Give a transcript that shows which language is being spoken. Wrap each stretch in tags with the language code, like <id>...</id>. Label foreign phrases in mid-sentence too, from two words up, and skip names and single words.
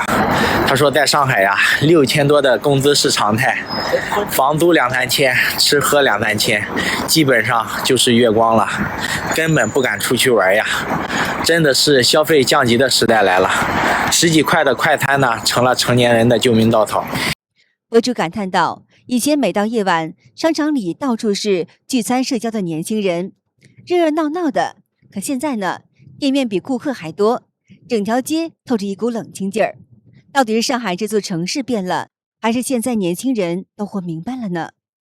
<zh>他說在上海呀，6000多的工資是常態，房租2、3千，吃喝2、3千，基本上就是月光了，根本不敢出去玩呀。真的是消費降級的時代來了，10幾塊的快餐呢，成了成年人的救命稻草。博主感嘆道，以前每到夜晚，商場裡到處是聚餐社交的年輕人，熱熱鬧鬧的。可現在呢，店面比顧客還多，整條街透着一股冷清勁兒。到底是上海這座城市變了，還是現在年輕人都活明白了呢</zh>